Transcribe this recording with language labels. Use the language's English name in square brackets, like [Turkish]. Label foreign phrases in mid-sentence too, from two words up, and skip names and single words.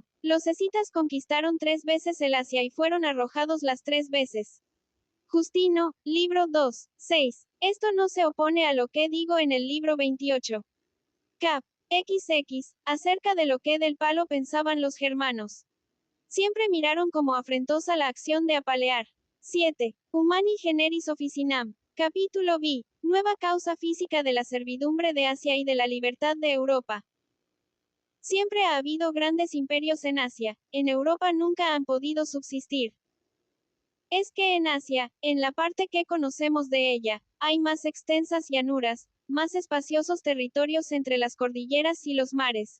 [Spanish] Los escitas conquistaron 3 veces el Asia y fueron arrojados las 3 veces. Justino, libro 2, 6. Esto no se opone a lo que digo en el libro 28. Cap. XX, acerca de lo que del palo pensaban los germanos. Siempre miraron como afrentosa la acción de apalear. 7. [Latin] Humani generis officinam. [Spanish] Capítulo B. Nueva causa física de la servidumbre de Asia y de la libertad de Europa. Siempre ha habido grandes imperios en Asia, en Europa nunca han podido subsistir. Es que en Asia, en la parte que conocemos de ella, hay más extensas llanuras, más espaciosos territorios entre las cordilleras y los mares.